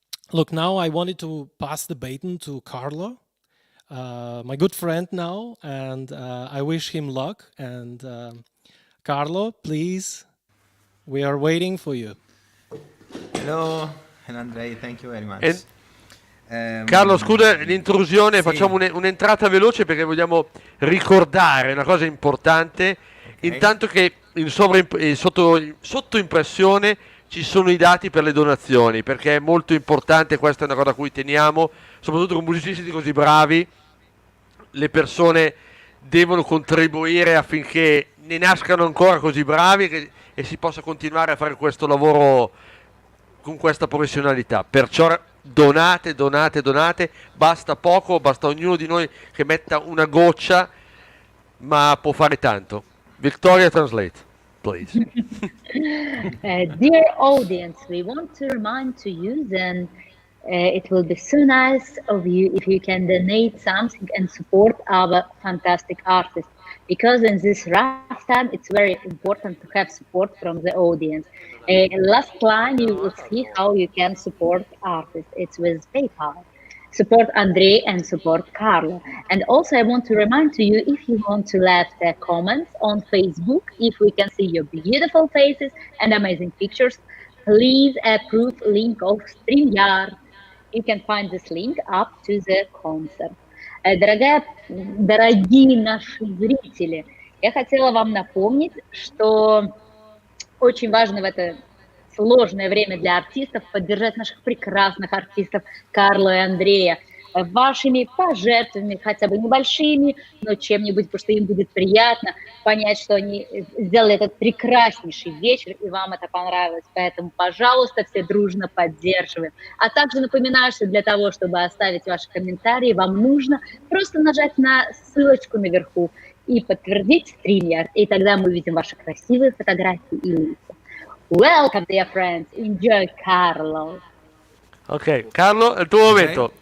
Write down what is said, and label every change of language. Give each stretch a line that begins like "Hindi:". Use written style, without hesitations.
English: Look, now I wanted to pass the baton to Carlo, my good friend now, and I wish him luck. And Carlo, please, we are waiting for you. Hello, hello Andrei, thank you very much.
Italian: Carlo, scusa l'intrusione, sì. facciamo un'entrata veloce perché vogliamo ricordare una cosa importante. Intanto che sotto impressione ci sono i dati per le donazioni, perché è molto importante, questa è una cosa a cui teniamo, soprattutto con musicisti così bravi, le persone devono contribuire affinché ne nascano ancora così bravi e si possa continuare a fare questo lavoro con questa professionalità. Perciò donate, donate, donate, basta poco, basta ognuno di noi che metta una goccia, ma può fare tanto.
English: Victoria, translate, please. Dear audience, we want to remind to you then it will be so nice of you if you can donate something and support our fantastic artists. Because in this rough time, it's very important to have support from the audience. Last line, you will see how you can support artists. It's with PayPal. Support Andrei and support Carlo. And also, I want to remind to you, if you want to leave the comments on Facebook, if we can see your beautiful faces and amazing pictures, please approve link of StreamYard. You can find this link up to the concert.
Russian: Дорогие наши зрители, я хотела вам напомнить, что очень важно в это сложное время для артистов поддержать наших прекрасных артистов Карло и Андрея вашими пожертвованиями, хотя бы небольшими, но чем-нибудь, потому что им будет приятно понять, что они сделали этот прекраснейший вечер, и вам это понравилось. Поэтому, пожалуйста, все дружно поддерживаем. А также напоминаю, что для того, чтобы оставить ваши комментарии, вам нужно просто нажать на ссылочку наверху и подтвердить StreamYard, и тогда мы увидим ваши красивые фотографии и лица.
English: Welcome, dear friends. Enjoy, Carlo.
Italian: Ok, Carlo, è il tuo momento.